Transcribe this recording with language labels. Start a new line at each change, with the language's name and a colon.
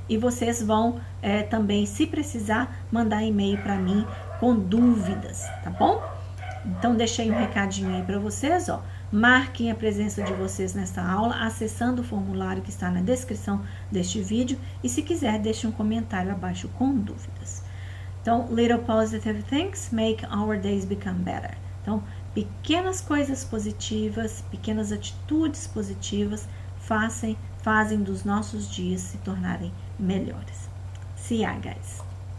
Portuguese: E vocês vão também, se precisar, mandar e-mail para mim com dúvidas, tá bom? Então, deixei um recadinho aí para vocês, ó. Marquem a presença de vocês nesta aula acessando o formulário que está na descrição deste vídeo e, se quiser, deixe um comentário abaixo com dúvidas. Então,
English: little positive things make our days become better.
Portuguese: Então, pequenas coisas positivas, pequenas atitudes positivas fazem dos nossos dias se tornarem melhores.
English: See ya, guys!